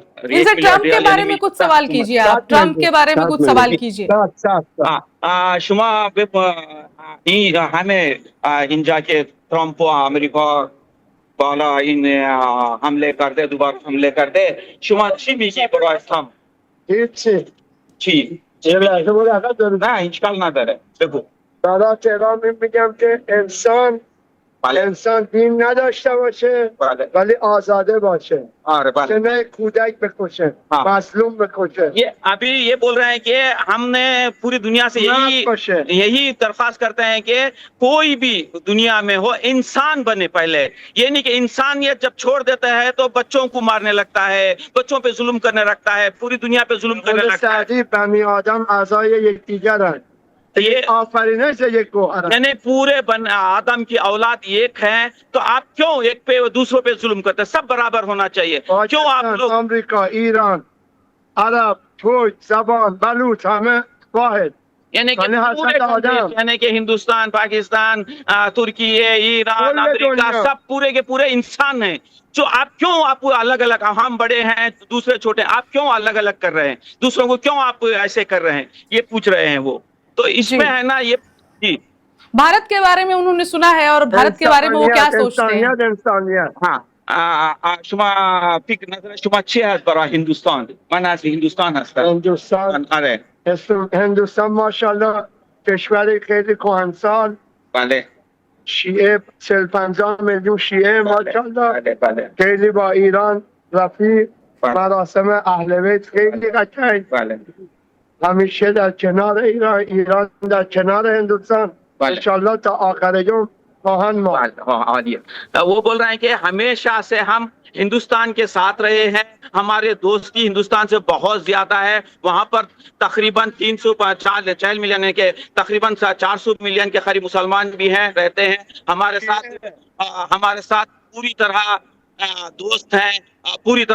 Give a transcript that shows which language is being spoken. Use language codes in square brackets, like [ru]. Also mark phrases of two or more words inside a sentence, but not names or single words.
[hi] इनसे ट्रम्प के बारे में कुछ सवाल कीजिए आप, ट्रम्प के बारे में कुछ सवाल कीजिए। सात शुमा हमें इन जाके ट्रम्प अमेरिका बाला इन हमले कर दे, दोबारा हमले कर दे, [fa] شما چی میگی برای تام هیچی چی یه لحظه بود عقب داریم. نه اشکال نداره بگو. برای تهران میگم که بله انسان دین نداشته باشه بله ولی آزاده باشه، آره که بله نه کودک بکشه، [hi] हाँ [fa] مظلوم بکشه، [hi] ये अभी ये बोल रहे हैं कि हमने पूरी दुनिया से [fa] مرد باشه. [hi] यही दरख्वास्त करते हैं कि कोई भी दुनिया में हो इंसान बने पहले। ये नहीं कि इंसानियत जब छोड़ देता है तो बच्चों को मारने लगता है, बच्चों पे जुल्म करने लगता है, पूरी दुनिया पे जुल्म करने [fa] خود [hi] लगता है। [fa] سعدی بنی آدم اعضای یکدیگرند، [hi] ये [fa] آفرینش یک گوهرند. [hi] यानी पूरे बन आदम की औलाद एक है, तो आप क्यों एक पे दूसरों पे जुल्म करते हैं? सब बराबर होना चाहिए। क्यों आप [fa] پاکستان، [hi] लोग [fa] آمریکا، ایران، عرب، ترک، زبان، بلوچ همه واحد. [hi] यानी कि यानी पूरे हसरत आदम। countries, यानी कि हिंदुस्तान, पाकिस्तान, तुर्की, ईरान, पूरे अमेरिका, दुनिया। सब पूरे के पूरे इंसान हैं। जो आप क्यों आप अलग अलग, हम बड़े हैं दूसरे छोटे, आप क्यों अलग अलग कर रहे हैं? दूसरों को क्यों आप ऐसे कर रहे हैं? ये पूछ रहे हैं वो। तो इसमें जी। है ना ये जी भारत के बारे में उन्होंने सुना है और भारत के बारे में वो क्या सोचते हैं? [fa] انسانیت [hi] हाँ [fa] شما فکر نظر شما چی هست برای هندوستان؟ من از هندوستان هستم. هندوستان آره هندوستان ماشاءالله کشوری خیلی کهنسال، بله شیعه 40-50 میلیون شیعه ماشاءالله، بله بله خیلی با ایران رفیق، بله. مراسم اهل بیت خیلی قشنگ، بله همیشه در کنار ایران، ایران در کنار هندوستان، بله. انشالله تا آخر یوم خواهند ماند. [hi] हाँ आलिए वो बोल रहे हैं कि हमेशा से हम हिंदुस्तान के साथ रहे हैं, हमारे दोस्ती हिंदुस्तान से बहुत ज्यादा है। वहां पर तकरीबन 304 मिलियन है के तकरीबन 400 मिलियन के करीब मुसलमान भी हैं, रहते हैं हमारे साथ पूरी तरह दोस्त हैं, पूरी तरह।